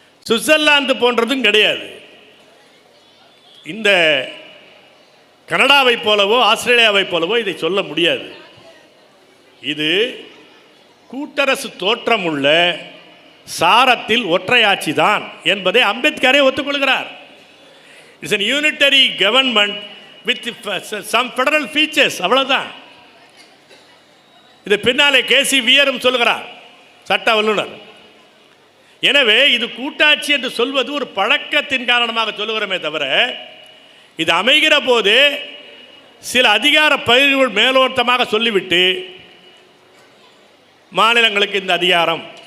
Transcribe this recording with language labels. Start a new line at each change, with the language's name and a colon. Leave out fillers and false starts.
Tamil: Switzerland போன்றதும் கிடையாது. இந்த கனடாவை போலவோ ஆஸ்திரேலியாவை போலவோ இதை சொல்ல முடியாது. இது கூட்டரசு தோற்றம் உள்ள சாரத்தில் ஒற்றையாட்சி தான் என்பதை அம்பேத்கரே ஒத்துக்கொள்கிறார்.
English: it's an unitary government with some federal features,
Tamil: அவ்வளவுதான். இது பின்னாலே கேசி வியரும் சொல்கிறார், சட்ட வல்லுநர். எனவே இது கூட்டாட்சி என்று சொல்வது ஒரு பழக்கத்தின் காரணமாக சொல்லுகிறோமே தவிர, இது அமைகிற போது சில அதிகார பகிர்வுகள் மேலோட்டமாக சொல்லிவிட்டு மாநிலங்களுக்கு இந்த அதிகாரம்,